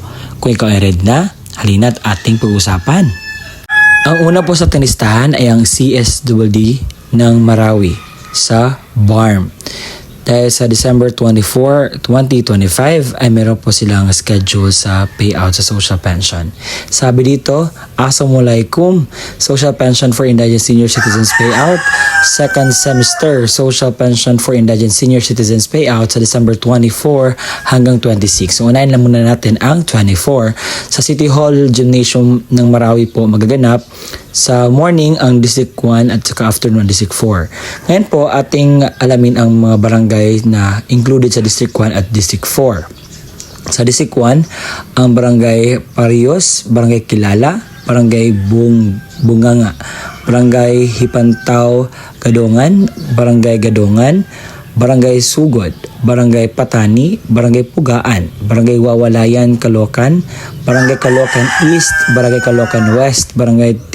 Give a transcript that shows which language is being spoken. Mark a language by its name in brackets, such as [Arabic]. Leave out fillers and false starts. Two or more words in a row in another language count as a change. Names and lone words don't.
[Filipino] Kung ikaw ay ready na, halina't ating pag-usapan. Ang una po sa tinistahan ay ang CSWD ng Marawi sa BARM. Dahil sa December 24, 2025 ay meron po silang schedule sa payout sa [English] social pension. [Filipino] Sabi dito, [English] Assalamualaikum, Social Pension for Indigent Senior Citizens Payout, second semester Social Pension for Indigent Senior Citizens Payout sa December 24 hanggang 26. [Filipino] So, unahin lang muna natin ang 24. Sa City Hall Gymnasium ng Marawi po magaganap sa morning ang District 1 at saka afternoon District 4. Ngayon po ating alamin ang mga barangay na included sa District 1 at District 4. Sa District 1, ang Barangay Parios, Barangay Kilala, Barangay Bunganga, Barangay Hipantaw Gadongan, Barangay Gadongan, Barangay Sugod, Barangay Patani, Barangay Pugaan, Barangay Wawalayan, Caloocan, Barangay Caloocan East, Barangay Caloocan West, Barangay